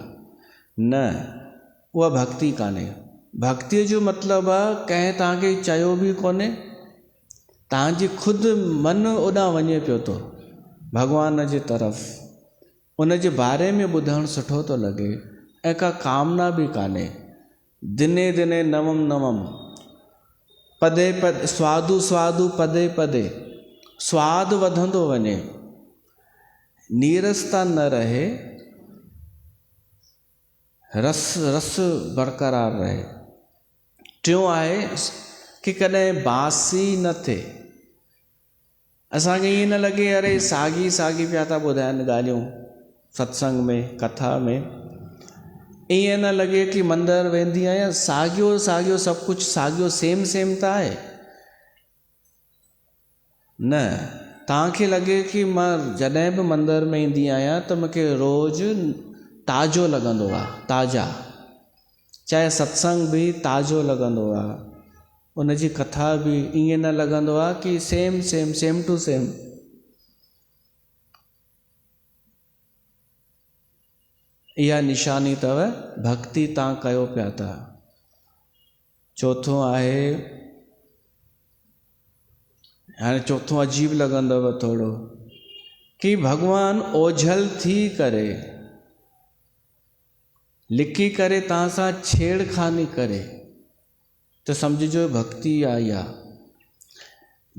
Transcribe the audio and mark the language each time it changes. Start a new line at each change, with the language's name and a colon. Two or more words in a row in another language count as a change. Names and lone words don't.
Sindhi: न, उहा भक्ति कान्हे। भक्तीअ जो मतिलबु आहे कंहिं तव्हांखे चयो बि कोन्हे, तव्हांजी ख़ुदि मन ओॾां वञे पियो थो भॻवान जे तरफ़, उन जे बारे में ॿुधणु सुठो थो लॻे, ऐं का कामना बि कान्हे।
Sanskrit: दिने दिने नवम नवम, पदे पदे
Sindhi: स्वादु स्वादु पदे पदे, स्वादु वधंदो वञे, नीरसता न रहे, रस रस बरक़रार रहे। टियों आहे कि कॾहिं बासी न थिए। असांखे ईअं न लॻे अरे साॻी साॻी पिया था ॿुधाइनि ॻाल्हियूं सत्संग में, कथा में, ईअं न लॻे कि मंदरु वेंदी आहियां साॻियो साॻियो सभु कुझु साॻियो
English: same same
Sindhi: त आहे। न, तव्हांखे लॻे कि मां जॾहिं बि मंदर में ईंदी आहियां त मूंखे रोज़ु ताज़ो लॻंदो आहे, ताज़ा, चाहे सत्संग बि ताज़ो लॻंदो आहे, उन जी कथा बि ईअं न लॻंदो आहे कि
English: same same same to same.
Sindhi: इहा निशानी अथव भक्ति तव्हां कयो पिया था। चौथों आहे, हाणे चौथों अजीब लॻंदव थोरो, कि भॻवानु ओझल थी करे, लिकी करे तव्हां सां छेड़खानी करे, त सम्झिजो भक्ति आई आहे।